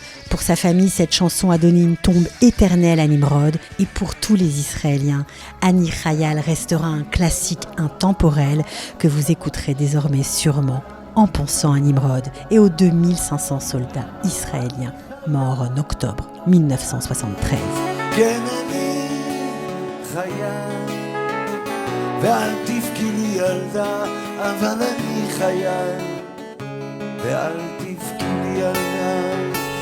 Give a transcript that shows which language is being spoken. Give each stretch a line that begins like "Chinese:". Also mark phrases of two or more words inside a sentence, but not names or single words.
French: Pour sa famille, cette chanson a donné une tombe éternelle à Nimrod. Et pour tous les Israéliens, Ani Chayal restera un classique intemporel que vous écouterez désormais sûrement en pensant à Nimrod et aux 2500 soldats israéliens morts en octobre 1973.
Hebrew: ואל תבכי לי ילדה, אבל אני חייל, ואל תבכי לי ילדה.